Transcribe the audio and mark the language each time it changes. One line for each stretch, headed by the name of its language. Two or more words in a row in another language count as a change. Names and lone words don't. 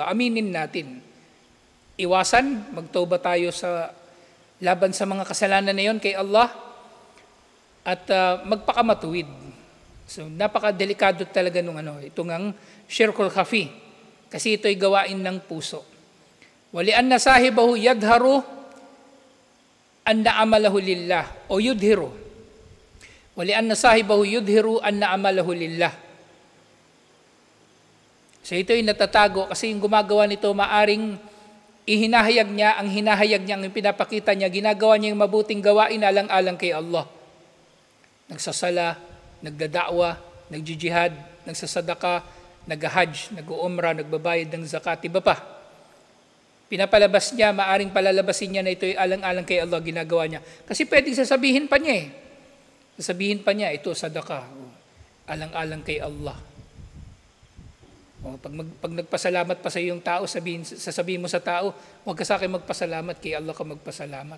Filipino: Aminin natin. Iwasan, magtauba tayo sa laban sa mga kasalanan na yon kay Allah at magpakamatuwid. So napakadelikado talaga nung itong ang
Arabic: الشرك الخفي.
Filipino: Kasi ito'y gawain ng puso.
Arabic: ولأن صاحبه يظهر أن عمله لله أو يظهر. ولأن صاحبه يظهر أن عمله لله.
Filipino: So ito'y natatago kasi yung gumagawa nito maaring ihinahayag niya, ang pinapakita niya, ginagawa niya yung mabuting gawain alang-alang kay Allah. Nagsasala, nagdada'wa, nagjijihad, nagsasadaka, nag-hajj, nag-uumra, nagbabayad ng zakat, iba pa. Pinapalabas niya, maaring palalabasin niya na ito ay alang-alang kay Allah, ginagawa niya. Kasi pwedeng sasabihin pa niya Sasabihin pa niya, ito sadaka, alang-alang kay Allah. Pag nagpasalamat pa sa iyong tao, sasabihin mo sa tao, huwag ka sa akin magpasalamat, kay Allah ka magpasalamat.